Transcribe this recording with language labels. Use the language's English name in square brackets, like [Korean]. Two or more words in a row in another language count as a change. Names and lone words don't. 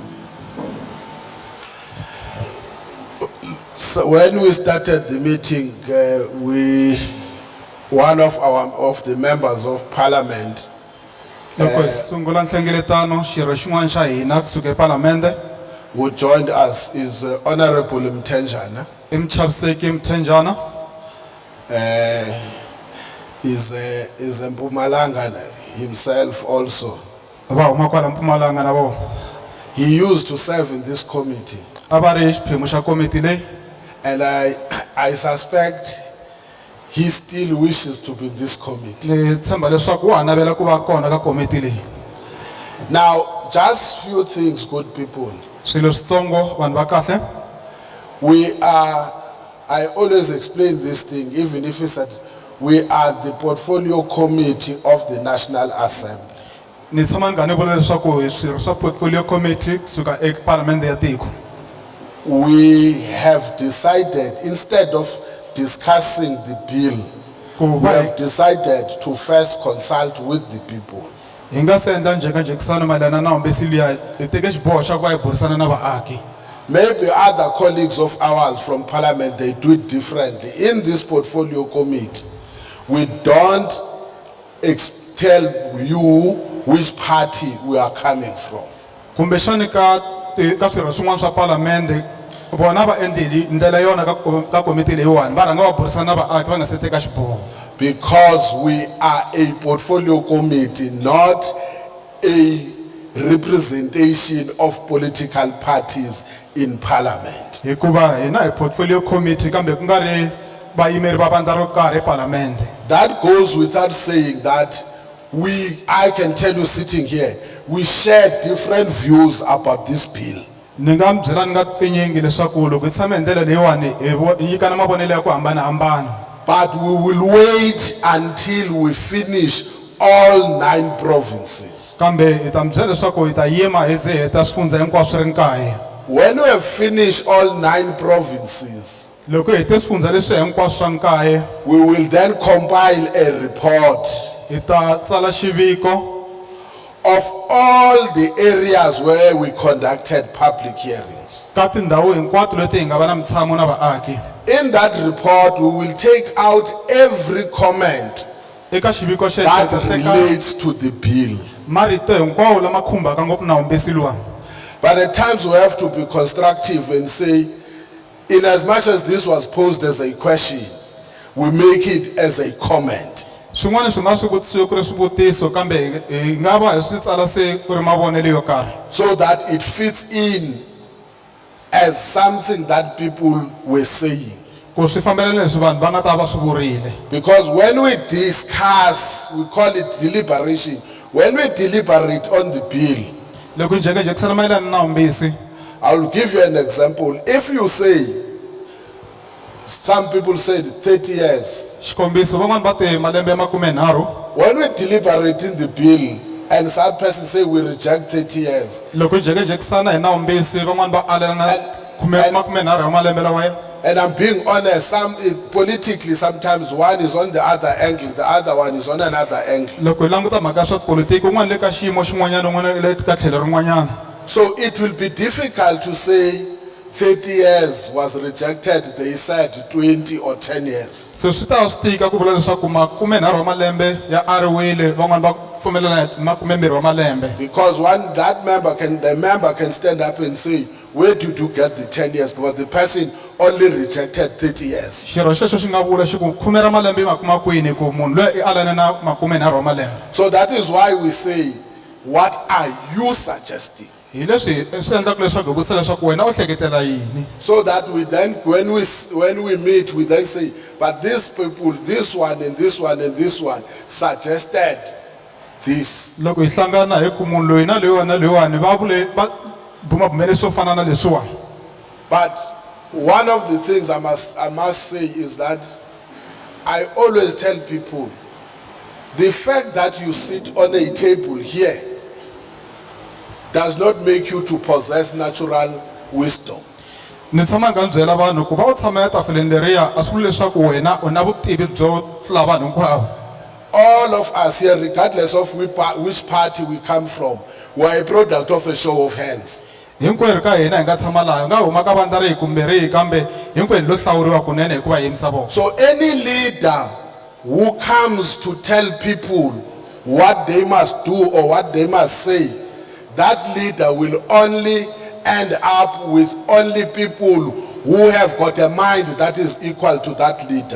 [English] So when we started the meeting, one of the members of parliament [Tsonga] Loko hi sungula nhlengeletano xirho xin'wana xa hina kusuka epalamende [English] who joined us is Honorable Mtenjana. [Tsonga] I Muchaviseki Mtenjana. [English] Is Mpumalanga himself also. [Tsonga] Va huma kwala Mpumalanga na vo. [English] He used to serve in this committee. [Tsonga] A va ri xiphemu xa komiti leyi. [English] And I suspect he still wishes to be in this committee. [Tsonga] Ni tshemba leswaku wa ha navela ku va kona ka komiti leyi. [English] Now, just few things, good people. [Tsonga] Swilo switsongo vanhu va kahle. [English] I always explain this thing, even if it's that we are the portfolio committee of the National Assembly. [Tsonga] Ni tshama ni nga ni vula leswaku hi swirho swa [English] portfolio committee [Tsonga] kusuka epalamende ya tiko. [English] We have decided, instead of discussing the bill, we have decided to first consult with the people. [Tsonga] Hi nga se endla njhekanjhekisano mayelana na nawumbisi liya hi teke xiboho xa ku va hi burisana na vaaki. [English] Maybe other colleagues of ours from parliament, they do it differently. In this portfolio committee, we don't tell you which party we are coming from. [Tsonga] Kumbexani ka swirho swin'wana swa palamende vona va endleli ndlela yona ka komiti leyiwani va rhanga va burisana na vaaki va nga se teka xiboho. [English] Because we are a portfolio committee, not a representation of political parties in parliament. [Tsonga] hikuva hina hi [English] portfolio committee [Tsonga] kambe ku nga ri vayimeri va vandla ro karhi epalamende. [English] That goes without saying that I can tell you sitting here, we share different views about this bill. [Tsonga] Ni nga mi byela ni nga pfinyingi leswaku loko hi tshame hi ndlela leyiwani hi nyikana mavonelo ya ku hambanahambana. [English] But we will wait until we finish all 9 provinces. [Tsonga] kambe hi ta mi byela leswaku hi ta yima hi ze hi ta swifundza hinkwaswo swi ri nkaye. [English] When we have finished all 9 provinces, [Tsonga] loko hi te swifundza leswi hinkwaswo swa nkaye [English] we will then compile a report [Tsonga] hi ta tsala xiviko [English] of all the areas where we conducted public hearings. [Tsonga] ka tindhawu hinkwato leti hi nga va na mitshamo na vaaki. [English] In that report, we will take out every comment [Tsonga] eka xiviko xexo [English] that [Tsonga] hi ta teka [English] relates to the bill. [Tsonga] marito hinkwawo lama khumbaka ngopfu na humbesi luwa. [English] But at times we have to be constructive and say, in as much as this was posed as a question, we make it as a comment. [Tsonga] swin'wana swi nga swi vutisiwi ku ri swivutiso kambe hi nga va hi swi tsala se ku ri mavonelo yo karhi. [English] So that it fits in as something that people were saying. [Tsonga] ku swi fambelana leswi vanhu va nga ta va swi vurile. [English] Because when we discuss, we call it deliberation, when we deliberate on the bill, [Tsonga] loko hi jekajekisana mayelana na humbisi [English] I will give you an example. If you say, some people said 30 years, [Tsonga] xikombiso van'wani va te malembe makume nharhu [English] when we deliberate in the bill and some person say we reject 30 years, [Tsonga] loko hi jekajekisana hi na humbisi van'wani va alelana makume nharhu ya malembe lawaya. [English] and I'm being honest, politically sometimes one is on the other angle, the other one is on another angle. [Tsonga] loko hi languta mhaka ya swa tipolitiki un'wana le ka xiyimo xin'wanyana un'wana le ka tlhelo rin'wanyana. [English] So it will be difficult to say 30 years was rejected, they said 20 or 10 years. [Tsonga] so swi ta swi tika ku vula leswaku makume nharhu wa malembe ya ariwile van'wani va pfumelelana hi makume mbirhi wa malembe. [English] Because the member can stand up and say, where did you get the 10 years? Because the person only rejected 30 years. [Tsonga] xirho xexo xi nga vula xi ku khume ra malembe i makuma kwini ku munhu loyi i alane na makume nharhu wa malembe. [English] So that is why we say, what are you suggesting? [Tsonga] hi leswi swi endlaka leswaku hi vutisa leswaku wena u hleketela yini. [English] So that we then, when we meet, we then say, but these people, this one and this one and this one suggested this. [Tsonga] loko hi hlangana hi ku munhu loyi na loyiwani va vule va bumabumele swo fana na leswiwa. [English] But one of the things I must say is that I always tell people, the fact that you sit on a table here does not make you to possess natural wisdom. [Tsonga] ni tshama ni nga byela vanhu ku va u tshama etafuleni leriya a swi vuli leswaku wena u na vutivi byo tlula vanhu hinkwavo. [English] All of us here, regardless of which party we come from, we are a product of a show of hands. [Tsonga] hinkwerhu ka hina hi nga tshama laha hi nga huma ka vandla rihi kumbe rihi kambe hinkwenu lo hlawuriwa kunene hikuva hi yimisa vona. [English] So any leader who comes to tell people what they must do or what they must say, that leader will only end up with only people who have got a mind that is equal to that leader.